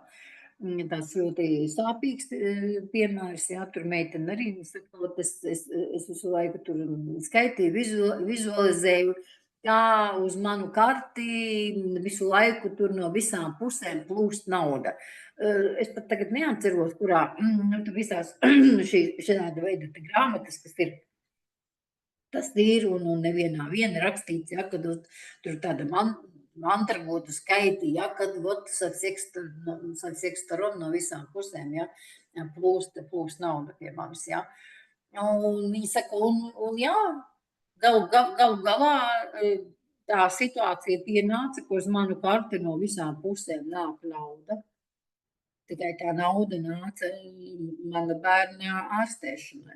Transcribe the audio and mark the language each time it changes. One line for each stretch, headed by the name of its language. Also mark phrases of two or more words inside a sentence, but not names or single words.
Latvian: Tas ļoti sāpīgs piemērs, jā, tur meitene arī saka, es visu laiku tur skaitīju, vizualizēju, kā uz manu karti visu laiku tur no visām pusēm plūst nauda. Es pat tagad neatceros, kurā visās šāda veida grāmatas, kas ir, tas ir, un nevienā viena rakstīts, ja, kad tur tāda mantra būtu skaiti, ja, kad
Russian: со всех сторон
Latvian: no visām pusēm, ja, plūst nauda pie manis, ja. Un viņi saka, un jā, galu galā tā situācija pienāca, ka uz manu karti no visām pusēm nāk nauda. Tikai tā nauda nāca mana bērna ārstēšanai.